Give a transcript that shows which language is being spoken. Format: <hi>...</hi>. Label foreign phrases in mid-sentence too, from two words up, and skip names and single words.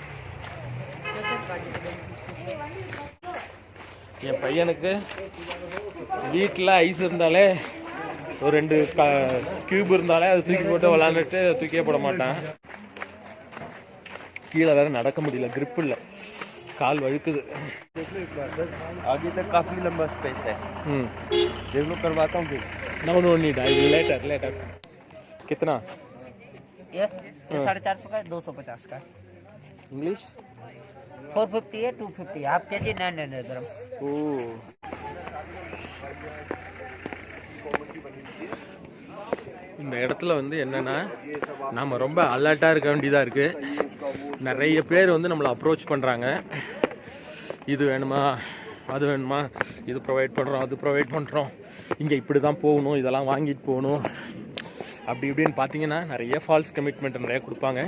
<ta>என் பையனுக்கு வீட்டில் ஐஸ் இருந்தாலே ஒரு 2 கியூப் இருந்தாலே அது தூக்கி போட்டு விளாண்டுட்டு தூக்கியே போட மாட்டான். கீழே வேற நடக்க முடியல, கிரிப் இல்லை, கால் வழுக்குது.</ta> <hi>आगे तक काफी लंबा स्पेस है। डेवलप करवाता हूँ फिर।</hi> <en>No need, I will later.</en> <hi>कितना? ये 450 का है, 250 का है। इंग्लिश 450 है, 250</hi> <en>half kg</en> <hi>900 ग्राम।</hi> <ta>இந்த இடத்துல வந்து என்னன்னா நாம் ரொம்ப அலர்ட்டாக இருக்க வேண்டியதாக இருக்குது. நிறைய பேர் வந்து நம்மளை அப்ரோச் பண்ணுறாங்க. இது வேணுமா, அது வேணுமா, இது ப்ரொவைட் பண்ணுறோம், அது ப்ரொவைட் பண்ணுறோம், இங்கே இப்படி தான் போகணும், இதெல்லாம் வாங்கிட்டு போகணும், அப்படி இப்படின்னு பார்த்தீங்கன்னா நிறைய</ta> <en>false commitment</en> <ta>நிறைய கொடுப்பாங்க.</ta>